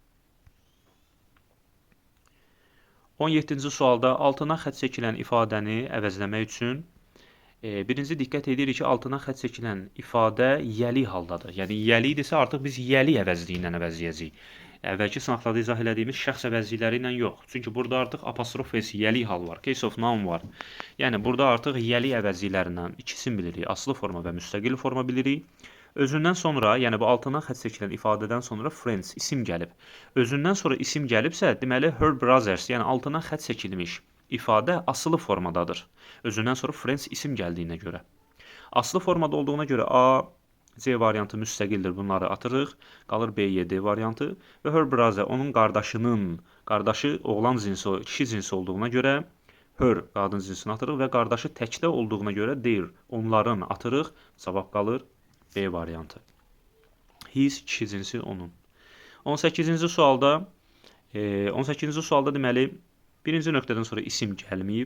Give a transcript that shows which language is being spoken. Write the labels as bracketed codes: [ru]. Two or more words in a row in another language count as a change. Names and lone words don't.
[az] 17-ci sualda altına xətt çəkilən ifadəni əvəzləmək üçün birinci diqqət edirik ki, altına xətt çəkilən ifadə yəli haldadır. Yəni yəli idisə artıq biz yəli əvəzliyi ilə əvəzləyəcəyik. Əvvəlki sınaqlarda izah elədiyimiz şəxs əvəzlikləri ilə yox. Çünki burada artıq apostrof s yəli hal var, [en] case of noun var. [az] Yəni burada artıq yəli əvəzliklərindən ikisini bilirik. Asılı forma və müstəqil forma bilirik. Özündən sonra, yəni bu altına xətt çəkilən ifadədən sonra friends isim gəlib. Özündən sonra isim gəlibsə, deməli [en] her brothers, [az] yəni altına xətt çəkilmiş ifadə asılı formadadır. Özündən sonra friends isim gəldiyinə görə. Asılı formada olduğuna görə A, C variantı müstəqildir. Bunları atırıq. Qalır B, Y, D variantı və [en] her brother [az] onun qardaşı oğlan cinsi, kişi cinsi olduğuna görə her qadın cinsini atırıq və qardaşı təkdə olduğuna görə their, onların atırıq. Cavab qalır B variantı. His kişi cinsi onun. 18-ci sualda deməli birinci nöqtədən sonra isim gəlməyib.